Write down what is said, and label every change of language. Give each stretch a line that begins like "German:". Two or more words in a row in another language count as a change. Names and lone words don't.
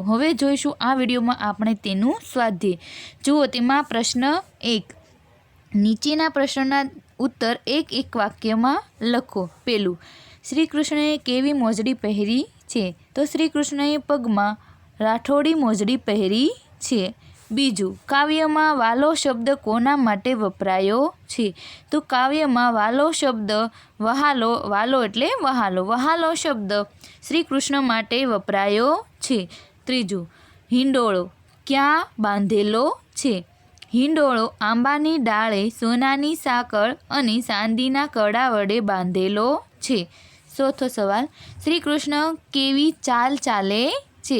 Gujarati: હવે જોઈશું આ વિડિયોમાં આપણે તેનું સ્વાધ્યાય. જુઓ તેમાં પ્રશ્ન 1 નીચેના પ્રશ્નોના ઉત્તર એક એક વાક્યમાં લખો। પહેલું શ્રી કૃષ્ણએ કેવી મોજડી પહેરી છે? તો શ્રી કૃષ્ણએ પગમાં રાઠોડી મોજડી પહેરી છે। બીજું કાવ્યમાં વાલો શબ્દ કોના માટે વપરાયો છે? તો કાવ્યમાં વાલો શબ્દ વહાલો, વાલો એટલે વહાલો, વહાલો શબ્દ શ્રી કૃષ્ણ માટે વપરાયો છે। ત્રીજું હિંડોળો ક્યાં બાંધેલો છે? હિંડોળો આંબાની ડાળે સોનાની સાંકળ અને ચાંદીના કડા વડે બાંધેલો છે। ચોથો સવાલ શ્રી કૃષ્ણ કેવી ચાલ ચાલે છે?